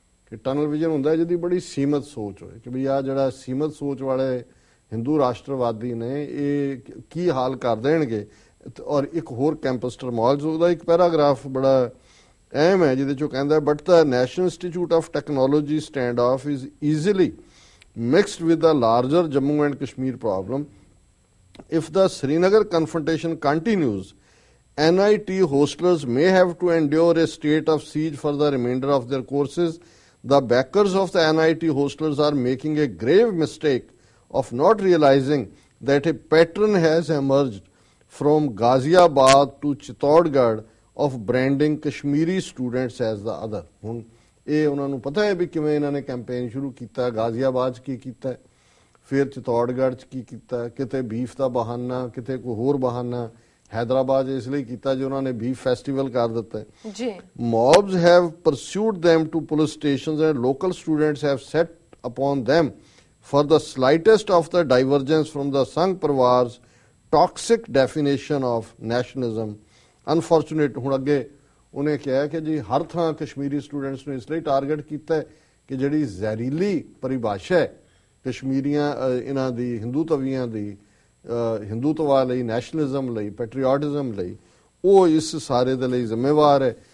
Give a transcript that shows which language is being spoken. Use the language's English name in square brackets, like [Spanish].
[Punjabi] ਕਿ tunnel vision ਹੁੰਦਾ ਜਿਹਦੀ ਬੜੀ ਸੀਮਤ ਸੋਚ ਹੋਏ ਕਿ ਵੀ ਆਹ ਜਿਹੜਾ ਸੀਮਤ ਸੋਚ ਵਾਲੇ ਹਿੰਦੂ ਰਾਸ਼ਟਰਵਾਦੀ ਨੇ ਇਹ ਕੀ ਹਾਲ ਕਰ ਦੇਣਗੇ। ਔਰ ਇੱਕ ਹੋਰ ਕੈਂਪਸ ਟਰਮੋਇਲ, ਉਹਦਾ ਇੱਕ ਪੈਰਾਗ੍ਰਾਫ ਬੜਾ ਅਹਿਮ ਹੈ ਜਿਹਦੇ 'ਚੋਂ ਕਹਿੰਦਾ [English] But the national institute of technology stand off is easily mixed with the larger Jammu and Kashmir problem. If the Srinagar confrontation continues, NIT hostlers may have to endure a state of siege for the remainder of their courses. The backers of the NIT hostlers are making a grave mistake of not realizing that a pattern has emerged from Ghaziabad to Chittorgarh of branding Kashmiri students as the other. [Punjabi] ਇਹ ਉਹਨਾਂ ਨੂੰ ਪਤਾ ਹੈ ਵੀ ਕਿਵੇਂ ਇਹਨਾਂ ਨੇ campaign ਸ਼ੁਰੂ ਕੀਤਾ, ਗਾਜ਼ੀਆਬਾਦ 'ਚ ਕੀ ਕੀਤਾ, ਫਿਰ ਚਿਤੌੜਗੜ੍ਹ 'ਚ ਕੀ ਕੀਤਾ, ਕਿਤੇ ਬੀਫ ਦਾ ਬਹਾਨਾ, ਕਿਤੇ ਕੋਈ ਹੋਰ ਬਹਾਨਾ। हैदराबाद ਇਸ ਲਈ ਕੀਤਾ ਜੀ ਉਹਨਾਂ ਨੇ ਬੀਫ ਫੈਸਟੀਵਲ ਕਰ ਦਿੱਤਾ ਜੀ। [English] mobs have pursued them to police stations and local students have set upon them for the slightest of the divergence from the Sangh Parivar's toxic definition of nationalism। [Punjabi] Unfortunate ਹੁਣ ਅੱਗੇ ਉਹਨੇ ਕਿਹਾ ਕਿ ਜੀ ਹਰ ਥਾਂ ਕਸ਼ਮੀਰੀ ਸਟੂਡੈਂਟਸ ਨੂੰ ਇਸ ਲਈ ਟਾਰਗੇਟ ਕੀਤਾ ਕਿ ਜਿਹੜੀ ਜ਼ਹਿਰੀਲੀ ਪਰਿਭਾਸ਼ਾ ਹੈ ਕਸ਼ਮੀਰੀਆਂ ਇਹਨਾਂ ਦੀ ਹਿੰਦੂਤਵੀਆਂ ਦੀ ਹਿੰਦੂਤਵਾ ਲਈ, ਨੈਸ਼ਨਲਿਜ਼ਮ ਲਈ, ਪੈਟਰੀਓਟਿਜ਼ਮ ਲਈ, ਉਹ ਇਸ ਸਾਰੇ ਦੇ ਲਈ ਜ਼ਿੰਮੇਵਾਰ ਹੈ।